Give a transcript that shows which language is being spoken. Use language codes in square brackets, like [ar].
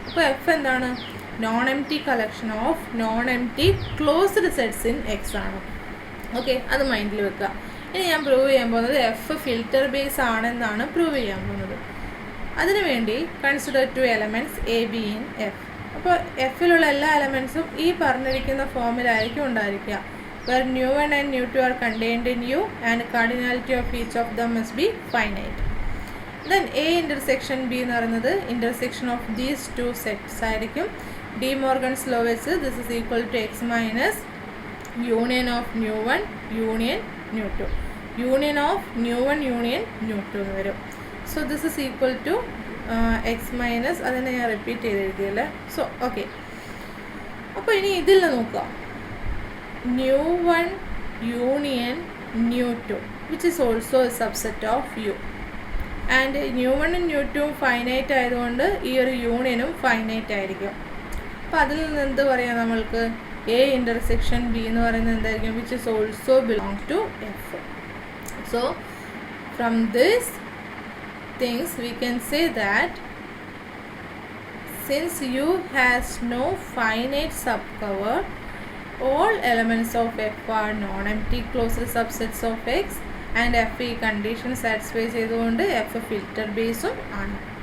[ml] അപ്പോൾ എഫ് എന്താണ്, [en] Non empty collection of non empty closed sets in X ആണ്. [ml] Okay, അത് മൈൻഡിൽ വെക്കുക. ഇനി ഞാൻ പ്രൂവ് ചെയ്യാൻ പോകുന്നത് എഫ് ഫിൽറ്റർ ബേസ് ആണെന്നാണ് പ്രൂവ് ചെയ്യാൻ പോകുന്നത്. [en] അതിനുവേണ്ടി consider two elements A B in F. [ml] അപ്പോൾ എഫിലുള്ള എല്ലാ എലമെൻറ്റ്സും ഈ പറഞ്ഞിരിക്കുന്ന ഫോമിലായിരിക്കും ഉണ്ടായിരിക്കുക, [en] where nu1 and nu2 are contained in U and cardinality of each of them must be finite. Then A intersection B [ml] എന്ന് പറയുന്നത് [en] intersection of these two sets [ml] ആയിരിക്കും. [en] De Morgan's law വെച്ച് this is equal to x minus union of nu1 union nu2, union of nu1 union nu2 [ml] എന്ന് വരും. [en] So this is equal to x minus, [ml] അതിനെ ഞാൻ repeat ചെയ്ത് എഴുതിയല്ലേ. [en] so okay, [ml] അപ്പോൾ ഇനി ഇതിൽ നോക്കുക, [en] nu1 union nu2 which is also a subset of u, and nu1 and nu2 [ml] finite ആയതുകൊണ്ട് ഈ ഒരു യൂണിയനും ഫൈനൈറ്റ് ആയിരിക്കും. അപ്പോൾ അതിൽ നിന്ന് എന്ത് പറയാം, നമ്മൾക്ക് എ ഇൻ്റർസെക്ഷൻ ബി എന്ന് പറയുന്നത് എന്തായിരിക്കും, [en] Which is also belong to F. So from this things we can say that since u has no finite subcover, all elements of f are non-empty closed subsets of x, and f [ml] ഈ condition satisfy ചെയ്തുകൊണ്ട് F filter ബേസും ആണ്.